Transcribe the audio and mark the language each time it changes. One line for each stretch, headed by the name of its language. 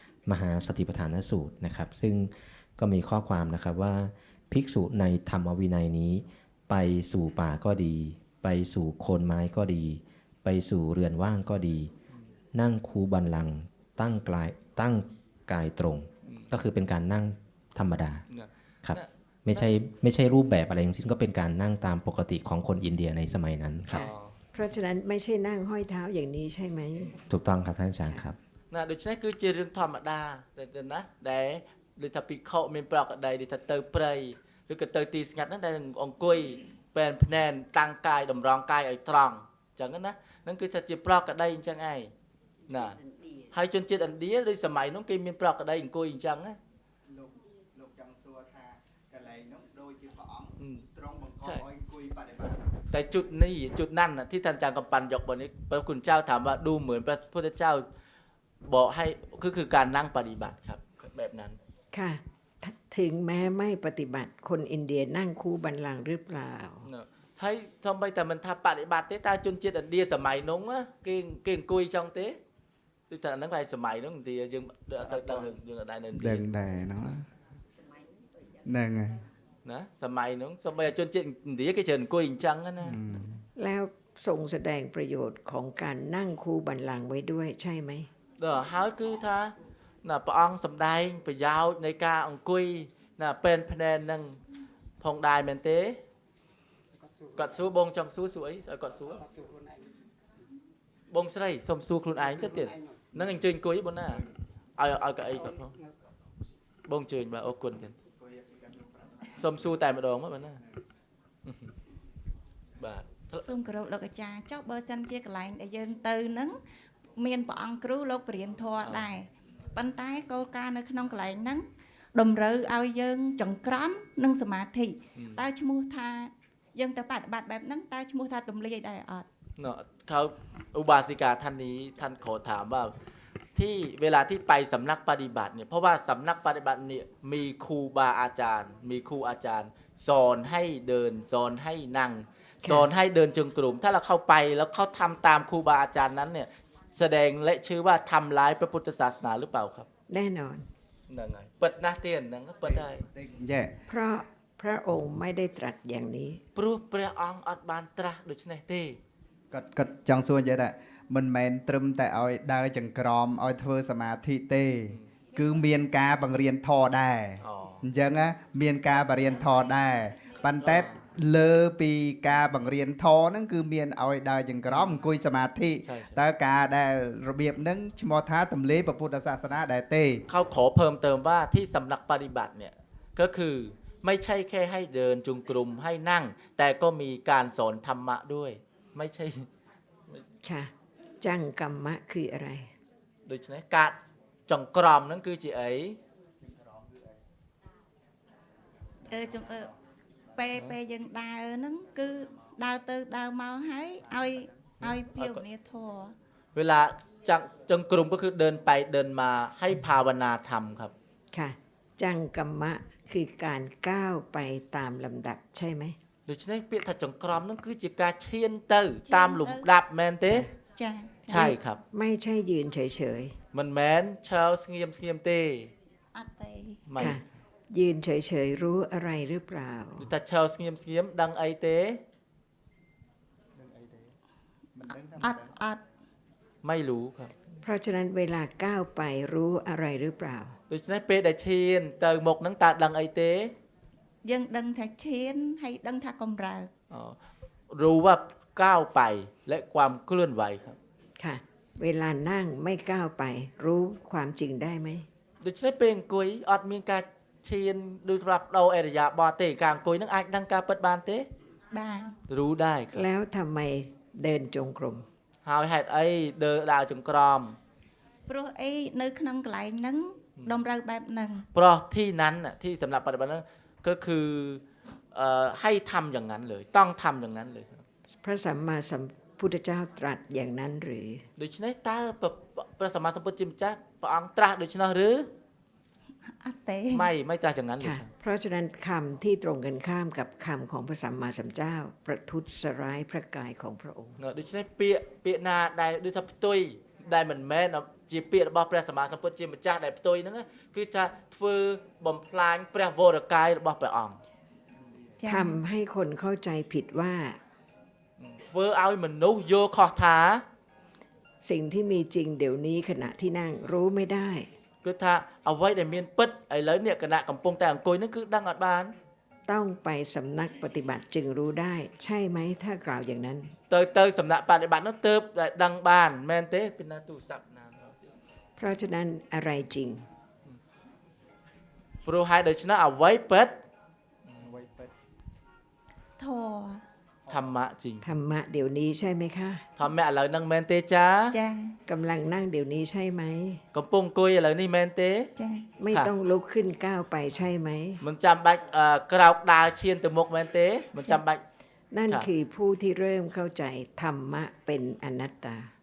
Thai: มหาสติปัฏฐานสูตรนะครับซึ่งก็มีข้อความนะครับว่าภิกษุในธรรมวินัยนี้ไปสู่ป่าก็ดี ไปสู่โคนไม้ก็ดี ไปสู่เรือนว่างก็ดี นั่งคูบัลลังก์ตั้งกายตรง ก็คือเป็นการนั่งธรรมดาครับไม่ใช่รูปแบบอะไรทั้งสิ้นก็เป็นการนั่งตามปกติของคนอินเดียในสมัยนั้นครับ เพราะฉะนั้นไม่ใช่นั่งห้อยเท้าอย่างนี้ใช่ไหม ถูกต้องครับท่านอาจารย์ครับ
Khmer: ណាដូច្នេះគឺជារឿងធម្មតាតែណាដែលដូចថាភិក្ខុមានប្រកក្តីដូចថាទៅព្រៃឬក៏ទៅទីស្ងាត់ហ្នឹងដែលអង្គុយពេនភ្នែនតាំងកាយតម្រង់កាយឲ្យត្រង់អញ្ចឹងណាហ្នឹងគឺថាជាប្រកក្តីអញ្ចឹងឯងណាហើយជនជាតិឥណ្ឌាដូចសម័យនោះគេមានប្រកក្តីអង្គុយអញ្ចឹងណា លោកចង់សួរថាកន្លែងនោះដូចជាព្រះអង្គ ត្រង់បង្ក ឲ្យអង្គុយបដិបត្តិ
Thai: តែจุดនេះจุดนั้นน่ะที่ท่านอาจารย์กำปั้นยกบนนี้พระคุณเจ้าถามว่าดูเหมือนพระพุทธเจ้าบอกให้คือการนั่งปฏิบัติครับแบบนั้น ค่ะถึงแม้ไม่ปฏิบัติคนอินเดียนั่งคู่บัลลังก์หรือเปล่า
Khmer: ហើយសំបីតែមិនថាបដិបត្តិទេតើជនជាតិឥណ្ឌាសម័យនោះគេអង្គុយចង់ទេគឺថាហ្នឹងហើយសម័យនោះឥណ្ឌាយើងអត់សូវដឹងយើងអត់ដែរនៅឥណ្ឌា ដឹងដែរเนาะហ្នឹងហើយ ណាសម័យនោះសំបីជនជាតិឥណ្ឌាគេច្រើនអង្គុយអញ្ចឹងណា
Thai: แล้วทรงแสดงประโยชน์ของการนั่งคู่บัลลังก์ไว้ด้วยใช่ไหม
Khmer: ដល់ហើយគឺថាណាព្រះអង្គសម្ដែងប្រយោជន៍នៃការអង្គុយណាពេនភ្នែននឹងផងដែរមែនទេគាត់សួរបងចង់សួរអីឲ្យគាត់សួរបងស្រីសុំសួរខ្លួនឯងទៅទៀតហ្នឹងអញ្ជើញអង្គុយបងណាឲ្យកៅអីគាត់ផងបងអញ្ជើញបាទអរគុណទៀតសុំសួរតែម្ដងមកបងណាបាទ សូមគោរពលោកអាចារ្យចុះបើសិនជាកន្លែងដែលយើងទៅហ្នឹងមានព្រះអង្គគ្រូលោកបរិញ្ញធម៌ដែរប៉ុន្តែគោលការណ៍នៅក្នុងកន្លែងហ្នឹងតម្រូវឲ្យយើងចង្ក្រមនិងសមាធិតើឈ្មោះថាយើងទៅបប្រតិបត្តិបែបហ្នឹងតើឈ្មោះថាទំលាយដែរអត់
Thai: เขาอุบาสิกาท่านนี้ท่านขอถามว่าที่เวลาที่ไปสำนักปฏิบัติเนี่ยเพราะว่าสำนักปฏิบัติเนี่ยมีครูบาอาจารย์ มีครูอาจารย์ สอนให้เดินสอนให้นั่งสอนให้เดินจงกรมถ้าเราเข้าไปแล้วเขาทำตามครูบาอาจารย์นั้นเนี่ยแสดงและชื่อว่าทำร้ายพระพุทธศาสนาหรือเปล่าครับ แน่นอน นั่นไงเปิดหน้าเตียนนั่นก็เปิดได้ យេ เพราะพระองค์ไม่ได้ตรัสอย่างนี้
Khmer: ព្រោះព្រះអង្គអត់បានត្រាស់ដូច្នេះទេ គាត់ចង់សួរនិយាយថាមិនមែនត្រឹមតែឲ្យដើរចង្ក្រមឲ្យធ្វើសមាធិទេ គឺមានការបង្រៀនធម៌ដែរ អញ្ចឹងណាមានការបង្រៀនធម៌ដែរប៉ុន្តែលើពីការបង្រៀនធម៌ហ្នឹងគឺមានឲ្យដើរចង្ក្រមអង្គុយសមាធិតើការដែលរបៀបហ្នឹងឈ្មោះថាទម្លាយព្រះពុទ្ធសាសនាដែរទេ
Thai: เขาขอเพิ่มเติมว่าที่สำนักปฏิบัติเนี่ยก็คือไม่ใช่แค่ให้เดินจงกรมให้นั่ง แต่ก็มีการสอนธรรมะด้วย ไม่ใช่ ค่ะ จังกัมมะคืออะไร
Khmer: ដូច្នេះការចង្ក្រមហ្នឹងគឺជាអី ចំពេលយើងដើរហ្នឹងគឺដើរទៅដើរមកហើយឲ្យភាវនាធម៌
Thai: เวลาจงกรมก็คือเดินไปเดินมาให้ภาวนาธรรมครับ ค่ะ จังกัมมะคือการก้าวไปตามลำดับใช่ไหม
Khmer: ដូច្នេះពាក្យថាចង្ក្រមហ្នឹងគឺជាការឈានទៅតាមលំដាប់មែនទេ ចា៎
Thai: ใช่ครับ ไม่ใช่ยืนเฉย
Khmer: មិនមែនឈរស្ងៀមទេ អត់ទេ មិន
Thai: ๆ ค่ะ ยืนเฉยๆรู้อะไรหรือเปล่า
Khmer: គឺថាឈរស្ងៀមដឹងអីទេ អត់
Thai: ไม่รู้ครับ เพราะฉะนั้นเวลาก้าวไปรู้อะไรหรือเปล่า
Khmer: ដូច្នេះពេលដែលឈានទៅមុខហ្នឹងតើដឹងអីទេ យើងដឹងថាឈានហើយដឹងថាកំរើក
Thai: รู้ว่าก้าวไปและความเคลื่อนไหวครับ ค่ะ เวลานั่งไม่ก้าวไป รู้ความจริงได้ไหม
Khmer: ដូច្នេះពេលអង្គុយអត់មានការឈានដូចប្រាប់ដោអរិយាបថទេការអង្គុយហ្នឹងអាចដឹងការពិតបានទេ បាន
Thai: รู้ได้ครับ แล้วทำไมเดินจงกรม
Khmer: ហើយហេតុអីដើរចង្ក្រម ព្រោះអីនៅក្នុងកន្លែងហ្នឹងតម្រូវបែបហ្នឹង
Thai: เพราะที่นั้นน่ะที่สำหรับปฏิบัตินั้นก็คือให้ทำอย่างนั้นเลยต้องทำอย่างนั้นเลยครับ พระสัมมาสัมพุทธเจ้าตรัสอย่างนั้นหรือ
Khmer: ដូច្នេះតើព្រះសម្មាសម្ពុទ្ធជាម្ចាស់ព្រះអង្គត្រាស់ដូច្នោះឬ អត់ទេ
Thai: ไม่
Khmer: ត្រាស់យ៉ាង
Thai: นั้นเลย ค่ะ ครับ เพราะฉะนั้นคำที่ตรงกันข้ามกับคำของพระสัมมาสัมพุทธเจ้า ประทุษร้ายพระกายของพระองค์
Khmer: ដូច្នេះពាក្យណាដែលដូចថាផ្ទុយ ដែលមិនមែនជាពាក្យរបស់ព្រះសម្មាសម្ពុទ្ធជាម្ចាស់ដែលផ្ទុយហ្នឹងគឺថាធ្វើបំផ្លាញព្រះវរកាយរបស់ព្រះអង្គ ចា
Thai: ทำให้คนเข้าใจผิดว่า
Khmer: ធ្វើឲ្យមនុស្សយល់ខុសថា
Thai: สิ่งที่มีจริงเดี๋ยวนี้ขณะที่นั่งรู้ไม่ได้
Khmer: គឺថាអ្វីដែលមានពិតឥឡូវនេះគណៈកំពុងតែអង្គុយហ្នឹងគឺដឹងអត់បាន
Thai: ต้องไปสำนักปฏิบัติจึงรู้ได้ ใช่ไหมถ้ากล่าวอย่างนั้น
Khmer: ទៅសំណាក់បដិបត្តិនោះទើបតែដឹងបានមែនទេពីណាទូរស័ព្ទណា
Thai: เพราะฉะนั้นอะไรจริง
Khmer: ព្រោះហេតុដូច្នោះអ្វីពិត ធរ
Thai: ធម្មៈจริง ธรรมะเดี๋ยวนี้ใช่ไหมคะ
Khmer: ធម្មៈឥឡូវហ្នឹងមែនទេចា ចា
Thai: กำลังนั่งเดี๋ยวนี้ใช่ไหม
Khmer: កំពុងអង្គុយឥឡូវនេះមែនទេ ចា
Thai: ไม่ต้องลุกขึ้นก้าวไปใช่ไหม
Khmer: មិនចាំបាច់ក្រោកដើរឈានទៅមុខមែនទេមិនចាំបាច់
Thai: นั่น ครับ คือผู้ที่เริ่มเข้าใจธรรมะเป็นอนัตตา